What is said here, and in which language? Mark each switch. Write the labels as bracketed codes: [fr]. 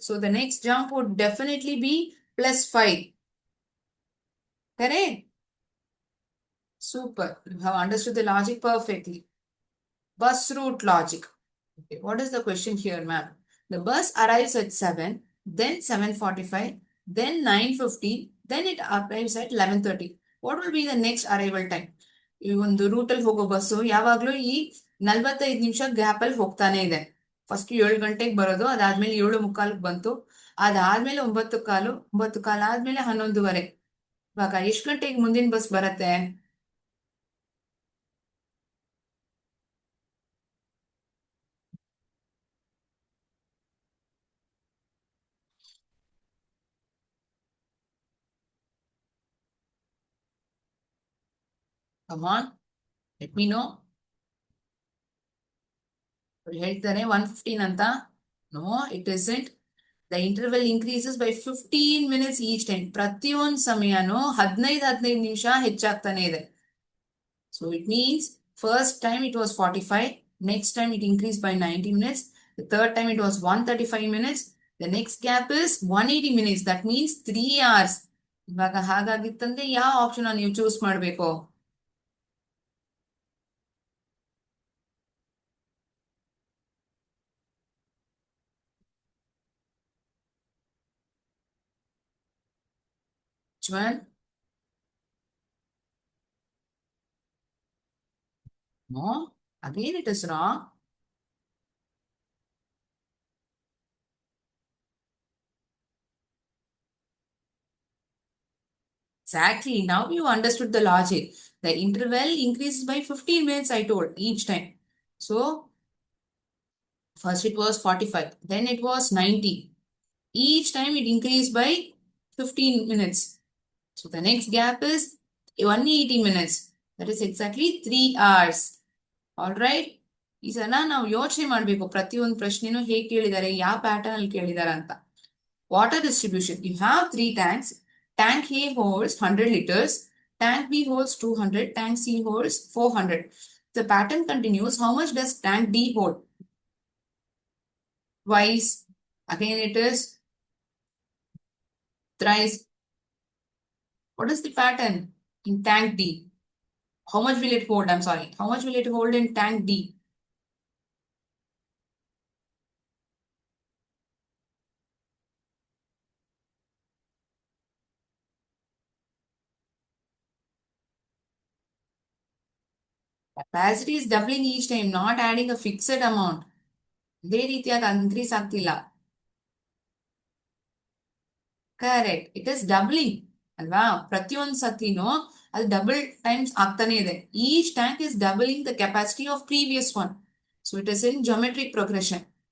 [en] So the next jump would definitely be +5. Correct? Super. You have understood the logic perfectly. Bus route logic. Okay, what is the question here, ma'am? The bus arrives at 7, then 7:45, then 9:50, then it arrives at 11:30. What will be the next arrival time? [kn] ಈ ಒಂದು ರೂಟಲ್ಲಿ ಹೋಗೋ bus ಯಾವಾಗ್ಲೂ ಈ 45 ನಿಮಿಷ gap ಅಲ್ಲಿ ಹೋಗ್ತಾನೆ ಇದೆ. First 7 ಗಂಟೆಗೆ ಬರೋದು, ಅದಾದ್ಮೇಲೆ 7:45 ಬಂತು, ಅದಾದ್ಮೇಲೆ 9:15, 9:15 ಆದ್ಮೇಲೆ 11:30. ಇವಾಗ ಎಷ್ಟು ಗಂಟೆಗೆ ಮುಂದಿನ ಬಸ್ ಬರತ್ತೆ? [en] Come on, let me know. [kn] ಹೇಳ್ತಾರೆ 115 ಅಂತ. [en] No, it isn't. The interval increases by 15 minutes each time. [kn] ಪ್ರತಿಯೊಂದು ಸಮಯನೂ 15 ನಿಮಿಷ ಹೆಚ್ಚಾಗ್ತಾನೆ ಇದೆ. [en] So it means first time it was 45, next time it increased by 90 minutes, the third time it was 135 minutes, the next gap is 180 minutes. That means 3 hours. ಇವಾಗ ಹಾಗಾಗಿತ್ತಂದ್ರೆ ಯಾವ option ನೀವು choose ಮಾಡಬೇಕು? Which one? No, again it is wrong. Exactly. Now you understood the logic. The interval increases by 15 minutes, I told, each time. So, first it was 45, then it was 90. Each time it increased by 15 minutes. So, the next gap is 180 minutes. That is exactly 3 hours. Alright? [kn] ಈ ಸಲ ನಾವು ಯೋಚನೆ ಮಾಡಬೇಕು ಪ್ರತಿಯೊಂದು ಪ್ರಶ್ನೆನೂ ಹೇಗೆ ಕೇಳಿದ್ದಾರೆ, ಯಾವ pattern ಅಲ್ಲಿ ಕೇಳಿದ್ದಾರೆ ಅಂತ. [en] Water distribution. You have 3 tanks. Tank A holds 100 liters. Tank B holds 200. Tank C holds 400. The pattern continues. How much does tank D hold? Twice. Again it is thrice. What is the pattern in tank D? How much will it hold? I'm sorry. How much will it hold in tank D? Capacity is doubling each time, not adding a fixed amount. [kn] ಅದೇ ರೀತಿಯಾಗಿ increase ಆಗ್ತಿಲ್ಲ. [en] correct, it is doubling [kn] ಅಲ್ವಾ? ಪ್ರತಿಯೊಂದು ಸತಿನೂ ಅದು double times ಆಗ್ತಾನೆ ಇದೆ. [en] Each tank is doubling the capacity of previous one. So it is in geometric progression.